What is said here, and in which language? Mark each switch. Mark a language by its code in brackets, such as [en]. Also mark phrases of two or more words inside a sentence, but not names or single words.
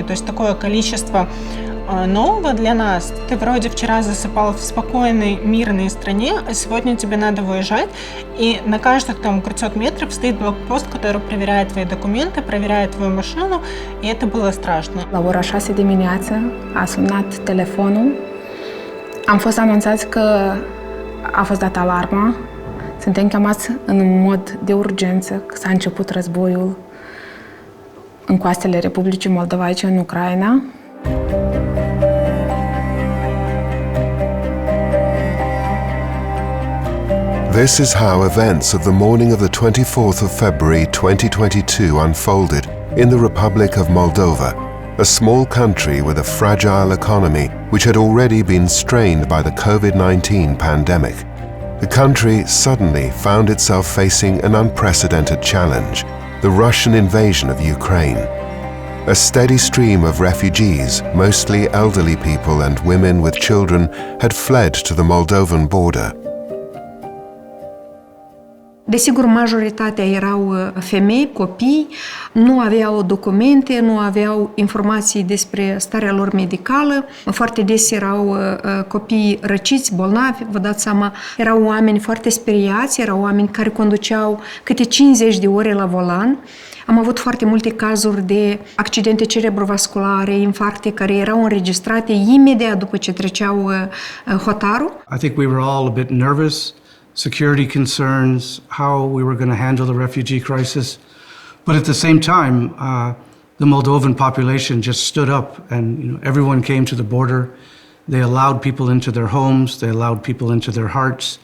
[ru] То есть такое количество нового для нас. Ты вроде вчера засыпал в спокойной, мирной стране, а сегодня тебе надо выезжать, и на каждых 500 метров стоит блокпост, который проверяет твои документы, проверяет твою машину, и это было страшно. [ro] La ora 6 dimineața a sunat telefonul. Am fost anunțați că a fost dată alarma. Suntem chemați în mod de urgență, că s-a început războiul în coastele Republicii Moldova, aici în Ucraina. [en] This is how events of the morning of the 24th of February 2022 unfolded in the Republic of Moldova, a small country with a fragile economy which had already been strained by the COVID-19 pandemic. The country suddenly found itself facing an unprecedented challenge, the Russian invasion of Ukraine. A steady stream of refugees, mostly elderly people and women with children, had fled to the Moldovan border. [ro] Desigur, majoritatea erau femei, copii, nu aveau documente, nu aveau informații despre starea lor medicală. Foarte des erau copii răciți, bolnavi, vă dați seama. Erau oameni foarte speriați, erau oameni care conduceau câte 50 de ore la volan. Am avut foarte multe cazuri de accidente cerebrovasculare, infarcte, care erau înregistrate imediat după ce treceau hotarul. [en] I think we were all a bit nervous. Security concerns, how we were going to handle the refugee crisis. But at the same time, the Moldovan population just stood up and everyone came to the border. They allowed people into their homes, they allowed people into their hearts.